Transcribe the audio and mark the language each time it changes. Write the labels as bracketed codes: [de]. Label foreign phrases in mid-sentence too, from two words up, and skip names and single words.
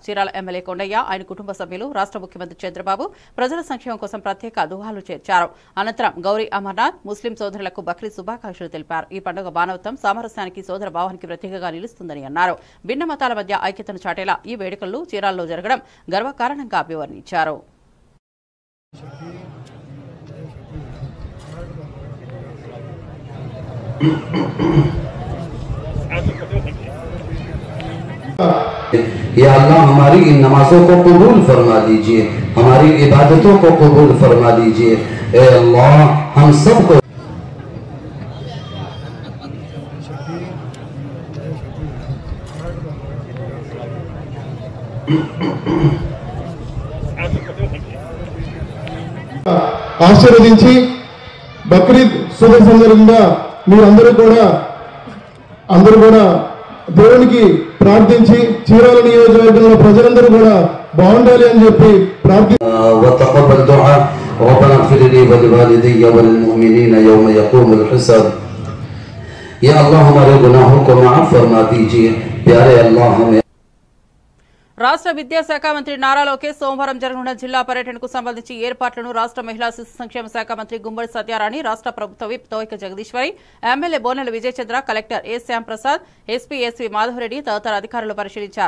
[te] చీరాల ఎమ్మెల్యే కొండయ్య, ఆయన కుటుంబ సభ్యులు, రాష్ట్ర ముఖ్యమంత్రి చంద్రబాబు ప్రజల సంక్షేమం కోసం ప్రత్యేక దుహాలు చేర్చారు. అనంతరం గౌరీ అమర్నాథ్ ముస్లిం సోదరులకు బక్రీద్ శుభాకాంక్షలు తెలిపారు. ఈ పండుగ మానవత్వం, సామరస్యానికి, సోదర భావానికి ప్రతీకగా నిలుస్తుందని అన్నారు. భిన్న మతాల మధ్య ఐక్యతను చాటేలా ఈ వేడుకలు చీరాల్లో జరగడం గర్వకారణంగా అభివర్ణించారు. [hi] या अल्लाह हमारी इन नमाजों को कबूल फरमा दीजिए, हमारी इबादतों को कबूल फरमा दीजिए। ए अल्लाह हम सबको [te] ఆశీర్వదించి బక్రీద్ శుభ సందర్భంగా మీరందరూ కూడా దేవునికి ప్రార్థించి చీరాల నియోజకవర్గంలో ప్రజలందరూ కూడా బాగుండాలి అని చెప్పి [ar] وتقبل دعاء ربنا اغفر لي ولوالدي وللمؤمنين يوم يقوم الحساب। [hi] या अल्लाह हमारे गुनाहों को माफ फरमा दीजिए। प्यारे अल्लाह हमें [te] రాష్ట్ర విద్యాశాఖ మంత్రి నారా లోకేష్ సోమవారం జరగనున్న జిల్లా పర్యటనకు సంబంధించి ఏర్పాట్లను రాష్ట్ర మహిళా శిశు సంక్షేమ శాఖ మంత్రి గుమ్మడి సత్యారాణి, రాష్ట్ర ప్రభుత్వ విప్ తోయిక జగదీశ్వరి, ఎమ్మెల్యే బోనెల విజయచంద్ర, కలెక్టర్ ఏ శ్యాంప్రసాద్, ఎస్పీ మాధవరెడ్డి తదితర అధికారులు పరిశీలించారు.